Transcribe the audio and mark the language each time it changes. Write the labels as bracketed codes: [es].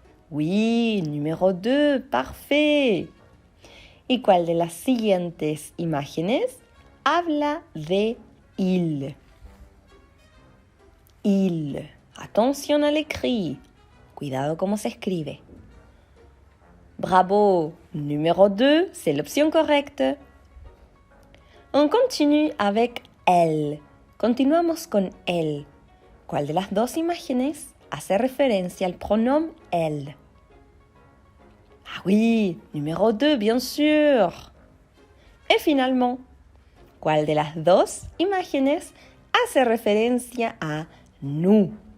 [es] Oui, número 2, parfait. ¿Y cuál de las siguientes imágenes habla de il? [fr] Il. Attention à l'écrit. [es] Cuidado cómo se escribe. [fr] Bravo, numéro 2, c'est l'option correcte. On continue avec elle. [es] Continuamos con elle. ¿Cuál de las dos imágenes hace referencia al pronombre elle? [fr] Ah oui, numéro 2, bien sûr. Et finalement, [es] ¿cuál de las dos imágenes hace referencia a nous?